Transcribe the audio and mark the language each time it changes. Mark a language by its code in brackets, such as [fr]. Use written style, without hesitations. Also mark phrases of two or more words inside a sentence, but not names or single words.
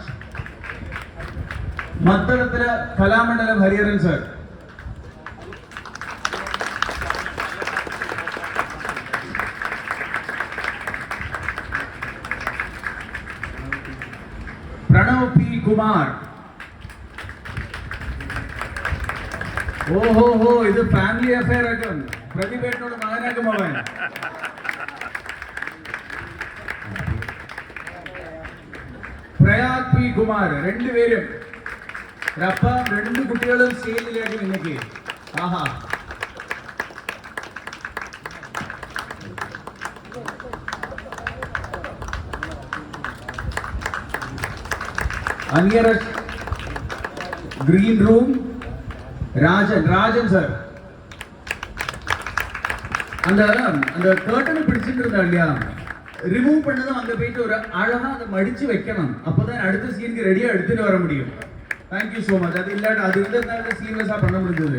[ta] மத்தளத்துல கலாமண்டலம் ஹரிஹரன் சார். பிரணவ் பி குமார். [ml] ഓഹോ, ഇത് [en] family affair [ml] ആക്കും. പ്രതിഭേട്ടനോട് മകനാക്കും അവൻ. പ്രയാഗ് പി കുമാർ. രണ്ടുപേരും അപ്പ 2 കുട്ടികളും സ്റ്റേജിലേക്ക് നിന്നേക്ക്. ആഹാ, അനിയറസ് [en] green room [ml] ராஜன் சார். [ta] அந்த கர்ட்டனை பிடிச்சிட்டு இருந்தா இல்லையா, ரிமூவ் பண்ணதும் அங்க போயிட்டு ஒரு அழகா அதை மடிச்சு வைக்கணும். அப்பதான் அடுத்த சீனுக்கு ரெடியா எடுத்துட்டு வர முடியும். [en] Thank you so much. [ta] அது இல்லாட்ட அது இருந்ததுனால சீம்லெஸ்ஸா பண்ண முடிஞ்சது.